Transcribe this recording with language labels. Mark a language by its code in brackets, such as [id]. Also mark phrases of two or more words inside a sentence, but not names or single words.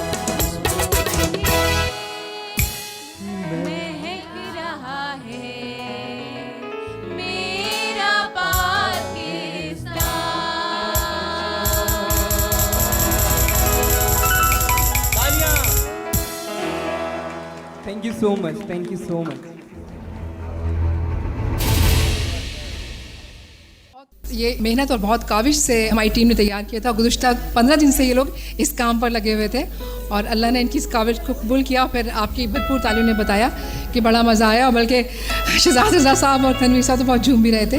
[ur] مہک رہا ہے میرا پاکستان. [en] Thank you so much, thank you so much. [ur] یہ محنت اور بہت کاوش سے ہماری ٹیم نے تیار کیا تھا. گزشتہ 15 دن سے یہ لوگ اس کام پر لگے ہوئے تھے اور اللہ نے ان کی اس کاوش کو قبول کیا. پھر آپ کی بھرپور تالیوں نے بتایا کہ بڑا مزہ آیا، اور بلکہ شہزاد رضا صاحب اور تنویر صاحب تو بہت جھوم بھی رہے تھے.